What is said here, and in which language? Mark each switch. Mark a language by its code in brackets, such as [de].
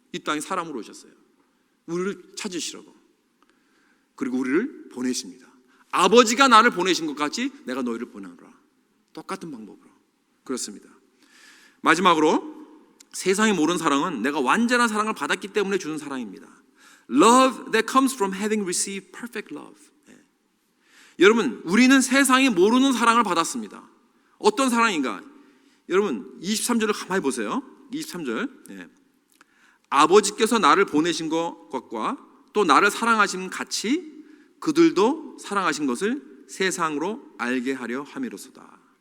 [ko] 이 땅에 사람으로 오셨어요. 우리를 찾으시라고. 그리고 우리를 보내십니다. 아버지가 나를 보내신 것 같이 내가 너희를 보내노라. 똑같은 방법으로. 그렇습니다. 마지막으로 세상이 모르는 사랑은 내가 완전한 사랑을 받았기 때문에 주는 사랑입니다. [en] Love that comes from having received perfect love. [ko] 여러분 우리는 세상이 모르는 사랑을 받았습니다. 어떤 사랑인가? 여러분 23절을 가만히 보세요. 23절 아버지께서 나를 보내신 것과 또 나를 사랑하신 같이 그들도 사랑하신 것을 세상으로 알게 하려 함이로소다.